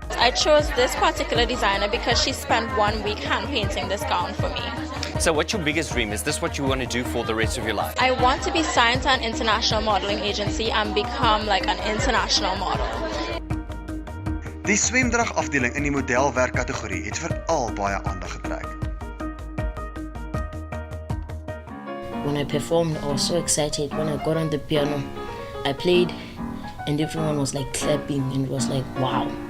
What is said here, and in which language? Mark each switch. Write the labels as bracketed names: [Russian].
[English] I chose this particular designer because she spent 1 week hand painting this gown for me. So what's your biggest dream? Is this what you want to do for the rest of your life? I want to be signed to an international modeling agency and become like an international model. [Afrikaans] Die swemdragafdeling in die modelwerkkategorie het veral baie aandag getrek. [English] When I performed, I was so excited. When I got on the piano, I played and everyone was like clapping and it was like, wow.